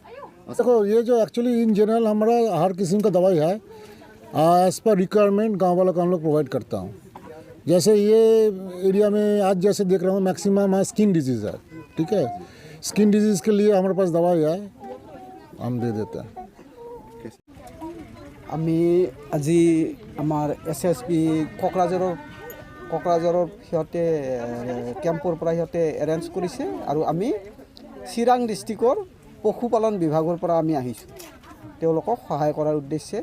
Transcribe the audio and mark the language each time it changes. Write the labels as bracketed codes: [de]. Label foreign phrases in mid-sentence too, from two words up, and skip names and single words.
[hi] देखो ये जो [en] actually in general [hi] हमारा हर किस्म का दवाई है, [en] as per requirement [hi] गाँव वालों को हम लोग प्रोवाइड करता हूँ। जैसे ये एरिया में आज जैसे देख रहा हूँ मैक्सिमम है [en] skin disease [hi] है, ठीक है। [en] skin disease [hi] के लिए हमारे पास दवाई है, हम दे देते हैं। [as] আমি আজি আমাৰ SSB কোকৰাঝাৰৰ সিহঁতে কেম্পৰ পৰা সিহঁতে এৰেঞ্জ কৰিছে আৰু আমি চিৰাং ডিষ্ট্ৰিক্টৰ পশুপালন বিভাগৰ পৰা আমি আহিছোঁ তেওঁলোকক সহায় কৰাৰ উদ্দেশ্যে।